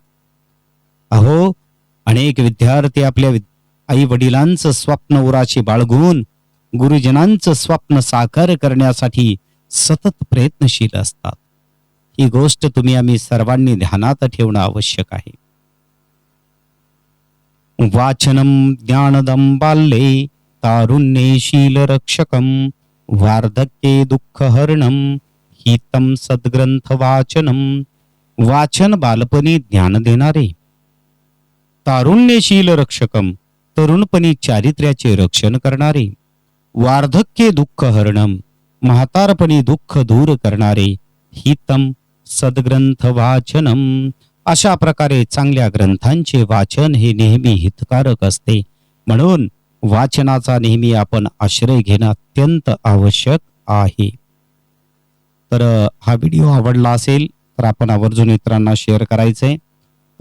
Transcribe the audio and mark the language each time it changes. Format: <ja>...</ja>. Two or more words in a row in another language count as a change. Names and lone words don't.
<mr>अहो, अनेक विद्यार्थी आपल्या आई वडिलांचं स्वप्न उराशी बाळगून गुरुजनांचं स्वप्न साकार करण्यासाठी सतत प्रयत्नशील असतात. ही गोष्ट तुम्ही आम्ही सर्वांनी ध्यानात ठेवणं आवश्यक आहे.</mr> <sa>वाचनम ज्ञानदम बाल्ये तारुण्ये शीलरक्षकम, वार्धक्ये दुःखहरणम हितम सद्ग्रंथ वाचनम.</sa> <mr>वाचन बालपणी ज्ञान देणारे,</mr> <sa>तारुण्यशील रक्षकम</sa> <mr>तरुणपणी चारित्र्याचे रक्षण करणारे,</mr> <sa>वार्धक्ये दुःखहरणम</sa> <mr>म्हातारपणी दुःख दूर करणारे,</mr> <sa>हितम सद्ग्रंथ वाचनम.</sa> <mr>अशा प्रकारे चांगल्या ग्रंथांचे वाचन हे नेहमी हितकारक असते. म्हणून वाचनाचा नेहमी आपण आश्रय घेणं अत्यंत आवश्यक आहे. तर हा व्हिडिओ आवडला असेल तर आपण आवर्जून इतरांना शेअर करायचे.</mr>